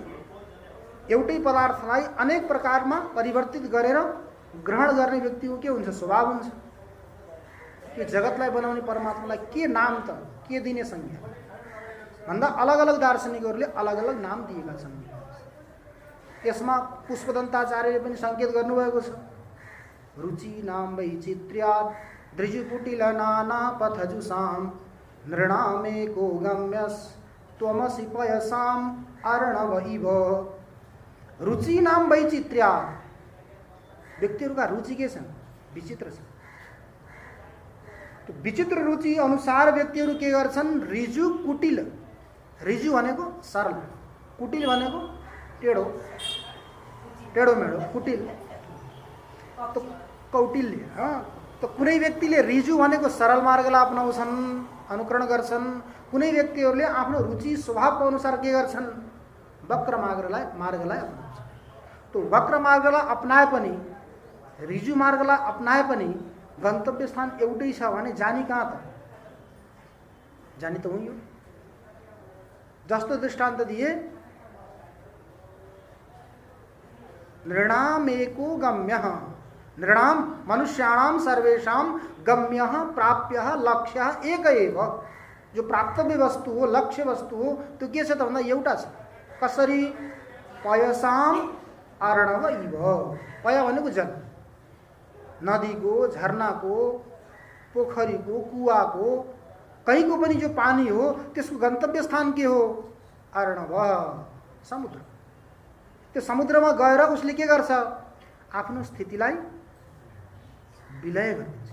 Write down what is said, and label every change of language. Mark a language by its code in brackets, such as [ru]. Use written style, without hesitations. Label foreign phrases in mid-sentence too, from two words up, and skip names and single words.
[ne] एउटै पदार्थलाई अनेक प्रकारमा परिवर्तित गरेर ग्रहण गर्ने व्यक्तिको के हुन्छ? स्वभाव हुन्छ। यो जगतलाई बनाउने परमात्मालाई के नाम त? के दिने संज्ञा भन्दा अलग अलग दार्शनिकहरूले अलग अलग नाम दिएका छन्। यसमा पुष्पदन्ताचार्यले पनि संकेत गर्नुभएको छ। [sa] रुचि नाम वैचित्र्यात् दृजुकुटिल नाना पथजुषाम् नृणामेको गम्यस् त्वमसि पयसाम् अर्णव इव। रुचि नाम वैचित्र्यात्, [ne] व्यक्तिहरूका रुचि के छन्? विचित्र छन्। विचित्र रुचि अनुसार व्यक्तिहरू के गर्छन्? रिजु कुटिल, रिजु भनेको सरल, कुटिल भनेको टेढो, टेढो मेढो, कुटिल तो कौटिल्य। तो कुनै व्यक्तिले रिजु भनेको सरल मार्गलाई अपनाउँछन्, अनुकरण गर्छन्। कुनै व्यक्तिहरूले आफ्नो रुचि स्वभावको अनुसार के गर्छन्? वक्र मार्गलाई अपनाउँछन्। तो वक्र मार्गलाई अपनाए पनि, रिजु मार्गलाई अपनाए पनि गन्तव्य स्थान एउटै छ भने जानी कहाँ त? जानी त हुँ यो। जस्तो दृष्टान्त दिए, [sa] नृणाम एको गम्यः, नृणाम मनुष्याणाम सर्वेषां गम्यः प्राप्यः लक्ष्यः एक एव। [ne] जो प्राप्तव्य वस्तु हो, लक्ष्य वस्तु हो, त्यो के छ त भन्दा एउटा छ। कसरी? [sa] पयसाम अर्णव इव। [ne] पय भनेको जल, नदीको, झरनाको, पोखरीको, कुवाको, कहीँको पनि जो पानी हो त्यसको गन्तव्य स्थान के हो? अर्णव, समुद्र। त्यो समुद्रमा गएर उसले के गर्छ? आफ्नो स्थितिलाई विलय गर्छ।